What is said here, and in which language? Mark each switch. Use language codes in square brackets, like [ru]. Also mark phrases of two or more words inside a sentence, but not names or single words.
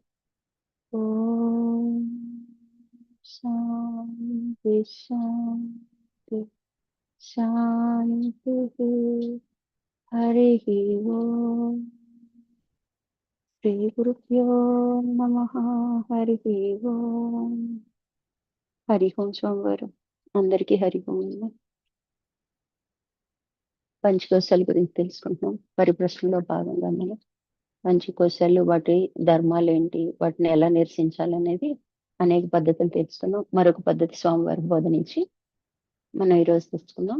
[sa] ॐ शान्ति शान्ति शान्तिः। हरिः ओम् श्री गुरुभ्यो नमः। हरिः ओम्। हरि ओम् [te] స్వామివారు అందరికీ హరి ఓం. పంచకోశాల గురించి తెలుసుకుంటున్నాం. పరిప్రశ్నలో భాగంగా మనం పంచకోశాలు, వాటి ధర్మాలు ఏంటి, వాటిని ఎలా నిరసించాలనేది అనేక పద్ధతులు తెలుసుకున్నాం. మరొక పద్ధతి స్వామివారి బోధనించి మనం ఈరోజు తెలుసుకుందాం.